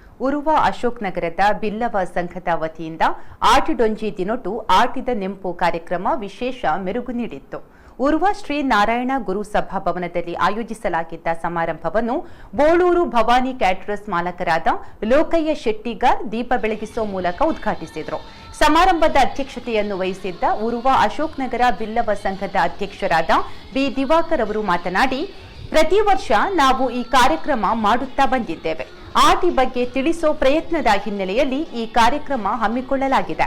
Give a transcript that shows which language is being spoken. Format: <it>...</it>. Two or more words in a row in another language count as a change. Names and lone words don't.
<kn>ಉರುವ ಅಶೋಕ್ ನಗರದ ಬಿಲ್ಲವ ಸಂಘದ ವತಿಯಿಂದ ಆಟಿಡೊಂಜಿ ದಿನೊಟ್ಟು ಆಟಿದ ನೆಂಪು ಕಾರ್ಯಕ್ರಮ ವಿಶೇಷ ಮೆರುಗು ನೀಡಿತ್ತು. ಉರುವ ಶ್ರೀ ನಾರಾಯಣ ಗುರು ಸಭಾಭವನದಲ್ಲಿ ಆಯೋಜಿಸಲಾಗಿದ್ದ ಸಮಾರಂಭವನ್ನು ಬೋಳೂರು ಭವಾನಿ ಕ್ಯಾಟರರ್ಸ್ ಮಾಲಕರಾದ ಲೋಕಯ್ಯ ಶೆಟ್ಟಿಗಾರ್ ದೀಪ ಬೆಳಗಿಸುವ ಮೂಲಕ ಉದ್ಘಾಟಿಸಿದರು. ಸಮಾರಂಭದ ಅಧ್ಯಕ್ಷತೆಯನ್ನು ವಹಿಸಿದ್ದ ಉರುವ ಅಶೋಕ್ ನಗರ ಬಿಲ್ಲವ ಸಂಘದ ಅಧ್ಯಕ್ಷರಾದ ಬಿ ದಿವಾಕರ್ ಅವರು ಮಾತನಾಡಿ, ಪ್ರತಿ ವರ್ಷ ನಾವು ಈ ಕಾರ್ಯಕ್ರಮ ಮಾಡುತ್ತಾ ಬಂದಿದ್ದೇವೆ. ಆಟಿ ಬಗ್ಗೆ ತಿಳಿಸೋ ಪ್ರಯತ್ನದ ಹಿನ್ನೆಲೆಯಲ್ಲಿ ಈ ಕಾರ್ಯಕ್ರಮ ಹಮ್ಮಿಕೊಳ್ಳಲಾಗಿದೆ.</kn>